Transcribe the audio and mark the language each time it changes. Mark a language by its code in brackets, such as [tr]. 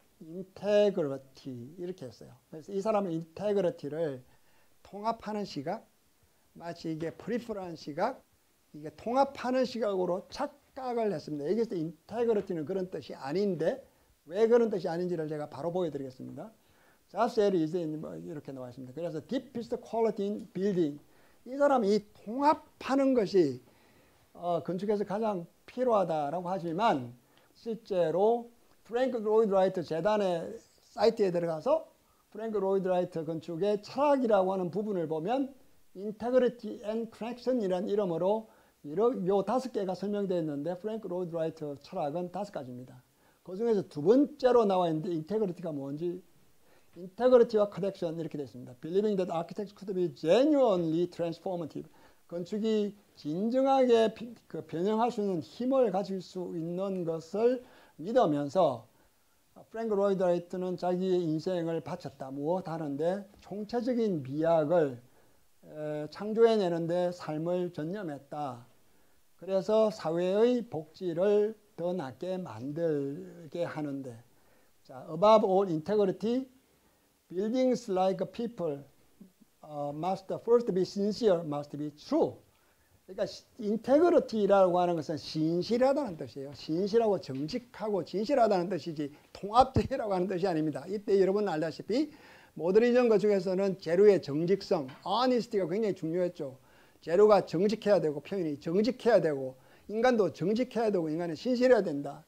[ko] 인테그리티 이렇게 했어요. 그래서 이 사람은 인테그리티를 통합하는 시각, 마치 이게 프리퍼런 시각, 이게 통합하는 시각으로 착각을 했습니다. 여기서 인테그리티는 그런 뜻이 아닌데 왜 그런 뜻이 아닌지를 제가 바로 보여드리겠습니다. Just as 이렇게 나와 있습니다. [en] 그래서 deepest quality in building. [ko] 이 사람이 이 통합하는 것이 건축에서 가장 필요하다라고 하지만 실제로 프랭크 로이드 라이트 재단의 사이트에 들어가서 프랭크 로이드 라이트 건축의 철학이라고 하는 부분을 보면 Integrity and Connection이라는 이름으로 요 5개가 설명되어 있는데 프랭크 로이드 라이트 철학은 5가지입니다. 그 중에서 두 번째로 나와 있는데 인테그리티가 뭔지 인테그리티와 커넥션 이렇게 되어 있습니다. [en] Believing that architecture could be genuinely transformative. [ko] 건축이 진정하게 변형할 수 있는 힘을 가질 수 있는 것을 믿으면서 프랭크 로이드 라이트는 자기의 인생을 바쳤다. 무엇 하는데 총체적인 미학을 창조해내는데 삶을 전념했다. 그래서 사회의 복지를 더 낫게 만들게 하는데 자, [en] above all integrity, buildings like people must first be sincere, must be true. [ko] 그러니까 인테그리티라고 하는 것은 신실하다는 뜻이에요. 신실하고 정직하고 진실하다는 뜻이지 통합적이라고 하는 뜻이 아닙니다. 이때 여러분 알다시피 모더니즘 건축에서는 재료의 정직성, honesty가 굉장히 중요했죠. 재료가 정직해야 되고 표현이 정직해야 되고 인간도 정직해야 되고 인간은 신실해야 된다.